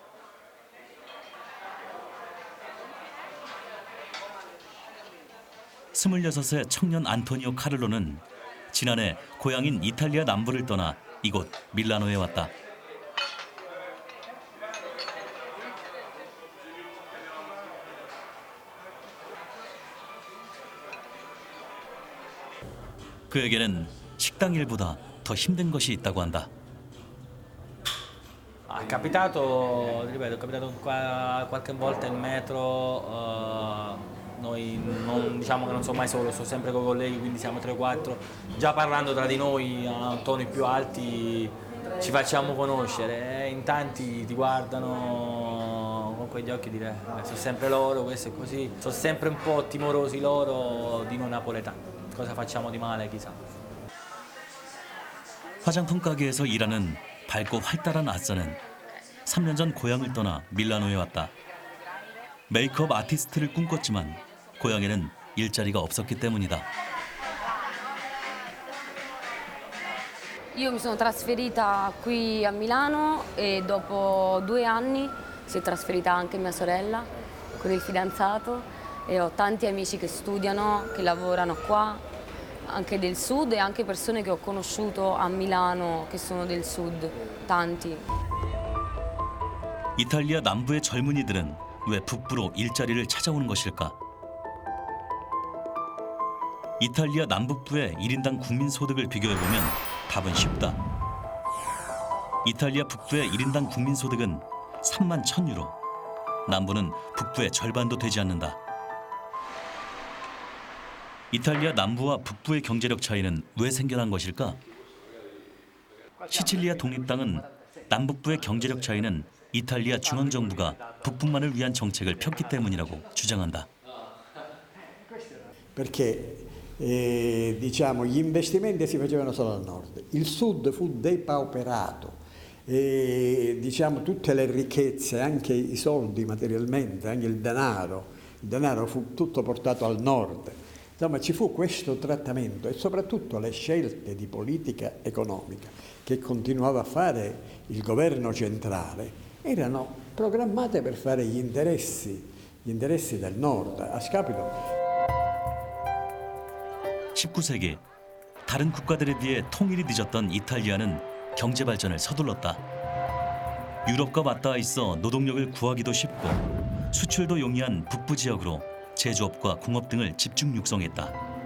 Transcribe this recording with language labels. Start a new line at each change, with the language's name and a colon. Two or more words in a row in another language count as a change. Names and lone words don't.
Korean: (26세) 청년 안토니오 카를로는 지난해 고향인 이탈리아 남부를 떠나 이곳 밀라노에 왔다. 그에게는 식당 일보다 더 힘든 것이 있다고 한다.
Italian: È capitato, ripeto, è capitato qualche volta in metro, noi non, diciamo che non sono mai solo, sto sempre con i colleghi, quindi siamo 3-4, già parlando tra di noi a toni più alti ci facciamo conoscere, in tanti ti guardano con quegli occhi e dire sono sempre loro, questo è così, sono sempre un po' timorosi loro di noi napoletani, cosa facciamo di male chissà.
Korean: 화장품 가게에서 일하는 밝고 활달한 아싸는 3년 전 고향을 떠나 밀라노에 왔다. 메이크업 아티스트를 꿈꿨지만 고향에는 일자리가 없었기 때문이다.
Italian: Io mi sono trasferita qui a Milano e dopo 2 anni si è trasferita anche mia sorella con il fidanzato e ho tanti amici che studiano, che lavorano qua, anche del sud e anche persone che ho conosciuto a Milano che sono del sud, tanti.
Korean: 이탈리아 남부의 젊은이들은 왜 북부로 일자리를 찾아오는 것일까? 이탈리아 남북부의 1인당 국민소득을 비교해보면 답은 쉽다. 이탈리아 북부의 1인당 국민소득은 3만 1,000유로, 남부는 북부의 절반도 되지 않는다. 이탈리아 남부와 북부의 경제력 차이는 왜 생겨난 것일까? 시칠리아 독립당은 남북부의 경제력 차이는 이탈리아 중앙정부가 북부만을 위한 정책을 폈기 때문이라고 주장한다.
Italian: Perché diciamo gli investimenti si facevano solo al nord, il sud fu depauperato e diciamo tutte le ricchezze, anche i soldi materialmente, anche il denaro fu tutto portato al nord. Insomma ci fu questo trattamento e soprattutto le scelte di politica economica che continuava a fare il governo centrale erano programmate per fare gli interessi del nord a scapito.
Korean: 19세기 다른 국가들에 비해 통일이 늦었던 이탈리아는 경제 발전을 서둘렀다. 유럽과 맞닿아 있어 노동력을 구하기도 쉽고 수출도 용이한 북부 지역으로 제조업과 공업 등을 집중 육성했다.